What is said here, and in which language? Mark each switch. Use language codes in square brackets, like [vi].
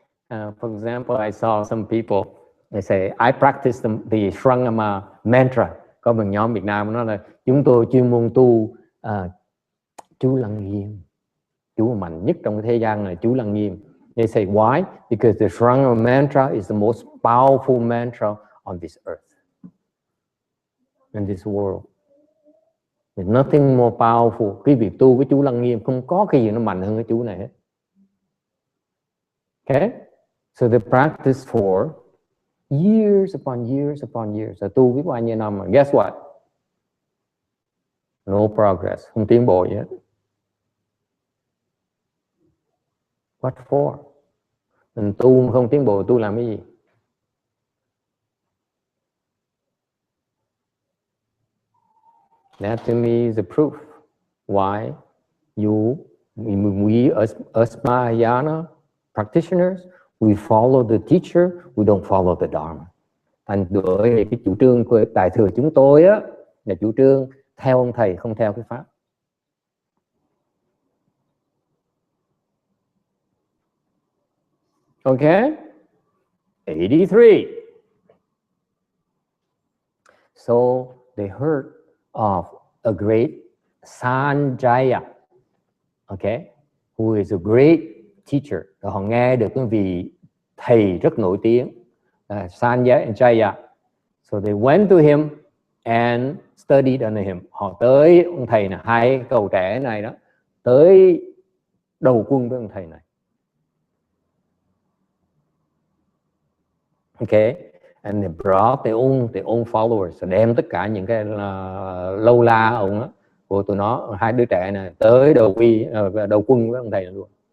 [en] For example, I saw some people, they say, I practice the Shrangama mantra. [vi] Có một nhóm Việt Nam nói là chúng tôi chuyên môn tu chú Lăng Nghiêm. Chú mạnh nhất trong thế gian là chú Lăng Nghiêm. [en] They say, why? Because the Shrangama mantra is the most powerful mantra on this earth, in this world. There's nothing more powerful. [vi] Cái việc tu với chú Lăng Nghiêm không có cái gì nó mạnh hơn cái chú này hết. [en] Okay? So they practice for years upon years upon years. [vi] Tu biết bao nhiêu năm mà [en] guess what? No progress. [vi] Không tiến bộ gì hết. [en] What for? [vi] Mình tu mà không tiến bộ, tu làm cái gì? [en] That to me is the proof why we as Mahayana practitioners, we follow the teacher, we don't follow the Dharma. [vi] Thành bởi cái chủ trương của Đại thừa chúng tôi á là chủ trương theo ông thầy, không theo cái pháp. [en] Okay? 83. So they heard of a great Sanjaya, okay, who is a great teacher. [vi] Rồi họ nghe được cái vị thầy rất nổi tiếng, Sanjaya. [en] So they went to him and studied under him. [vi] Họ tới ông thầy này, hai cậu trẻ này đó, tới đầu quân với ông thầy này. Okay, [en] and they brought their own followers, [vi] đem tất cả những cái lâu la ông đó, của tụi nó, hai đứa trẻ này tới đầu quân với ông thầy này luôn.